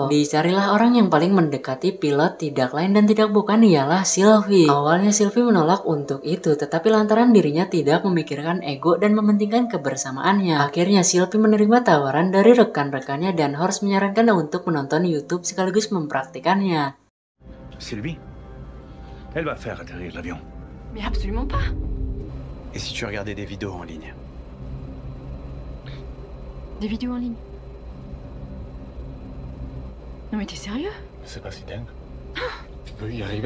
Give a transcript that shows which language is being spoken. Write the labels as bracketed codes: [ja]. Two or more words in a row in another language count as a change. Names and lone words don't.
[id] Dicarilah orang yang paling mendekati pilot, tidak lain dan tidak bukan ialah Sylvie. Awalnya Sylvie menolak untuk itu, tetapi lantaran dirinya tidak memikirkan ego dan mementingkan kebersamaannya, akhirnya Sylvie menerima tawaran dari rekan-rekannya dan Horst menyarankan untuk menonton YouTube sekaligus mempraktikannya. [fr] Sylvie, elle va faire atterrir l'avion. Mais absolument pas. Et si tu regardais des vidéos en ligne? Des vidéos en ligne. Non mais t'es sérieux? C'est pas si dingue. Tu peux y arriver?